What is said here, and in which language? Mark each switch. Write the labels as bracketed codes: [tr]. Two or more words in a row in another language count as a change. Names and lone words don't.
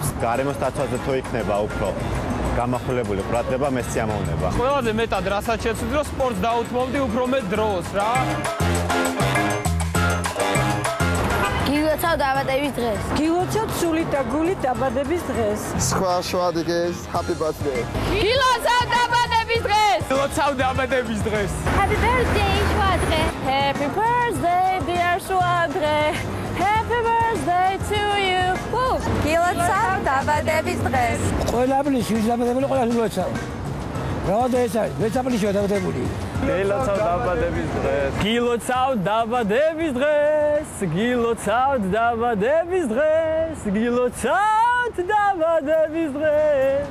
[ka] გარემოს დაცვაზე თუ იქნება უფრო გამახვილებული ყურადღება, მე სიამოვნება. ყველაზე მეტად რასაც შეცვლიდი, რომ სპორტს დაუთმობდი უფრო მეტ დროს რა. გილოცავ დაბადების დღეს. გილოცავ სულით და გულით დაბადების დღეს. სხვა შუადღეს, [en] happy birthday. [ka] გილოცავ დაბადების დღეს. გილოცავ დაბადების დღეს. [en] Happy birthday შუადღე. Happy birthday dear შუადღე. Happy birthday to you. [ka] გილოცავ დაბადების დღეს. ყველაფრის ვიზაბადებელი ყველა გილოცავ. როდესაც არის? ვეცაპლიშია დაბადებული. გილოცავ დაბადების დღეს. გილოცავ დაბადების დღეს. გილოცავ დაბადების დღეს. გილოცავ დაბადების დღეს.